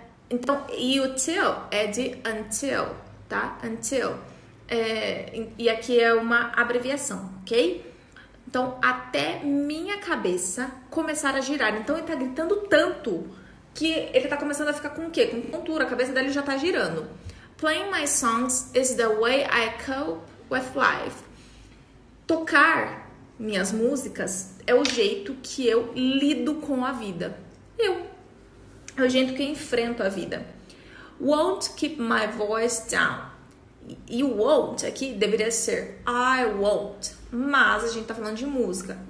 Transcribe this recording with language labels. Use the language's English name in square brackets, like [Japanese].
[Portuguese] Então, e o till é de until, tá? Until. E aqui é uma abreviação, ok? Então, até minha cabeça começar a girar. Então, ele tá gritando tanto que ele tá começando a ficar com o quê? Com tontura, a cabeça dele já tá girando. [English] Playing my songs is the way I cope with life. [Portuguese] Tocar minhas músicas é o jeito que eu lido com a vida. É o jeito que eu enfrento a vida. [English] Won't keep my voice down. [Portuguese] E o won't aqui deveria ser I won't, mas a gente tá falando de música.